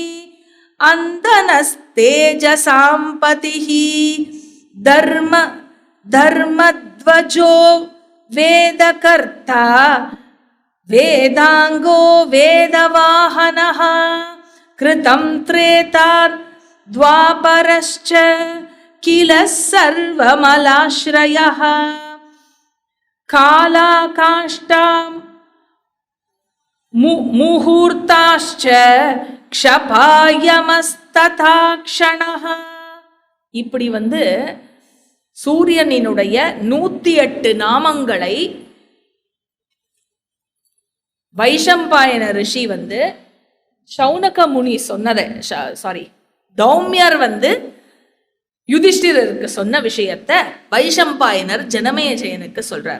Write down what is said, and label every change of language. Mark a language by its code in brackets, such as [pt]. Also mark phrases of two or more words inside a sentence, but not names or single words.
[sa] अन्दनस्तेजसाम्पतिः धर्मध्वजो वेदकर्ता वेदांगो वेदवाहनः कृतं त्रेता द्वापरश्च किल सर्वमलाश्रयः कालाकाष्ठां मुहूर्ताश्च क्षपायमस्तथा क्षणः. [ta] இப்படி சூரியனினுடைய 108 நாமங்களை வைஷம்பாயன ரிஷி சௌனக முனி சொன்னதை, தௌமியர் யுதிஷ்டிரருக்கு சொன்ன விஷயத்தை வைஷம்பாயனர் ஜனமேஜயனுக்கு சொல்றார்.